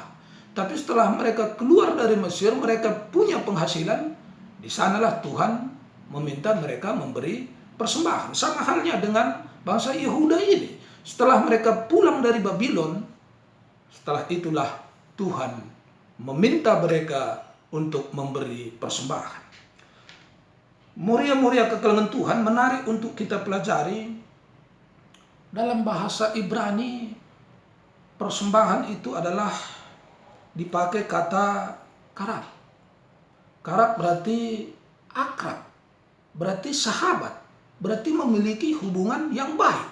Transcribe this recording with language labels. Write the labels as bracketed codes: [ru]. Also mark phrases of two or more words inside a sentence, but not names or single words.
[id] Tapi setelah mereka keluar dari Mesir, mereka punya penghasilan, di sanalah Tuhan meminta mereka memberi persembahan. Sama halnya dengan bangsa Yehuda ini. Setelah mereka pulang dari Babylon, setelah itulah Tuhan meminta mereka untuk memberi persembahan. [btx] Muria-muria kekalaman Tuhan [id] menarik untuk kita pelajari. Dalam bahasa Ibrani, persembahan itu adalah dipakai kata karab. Karab berarti akrab, berarti sahabat, berarti memiliki hubungan yang baik.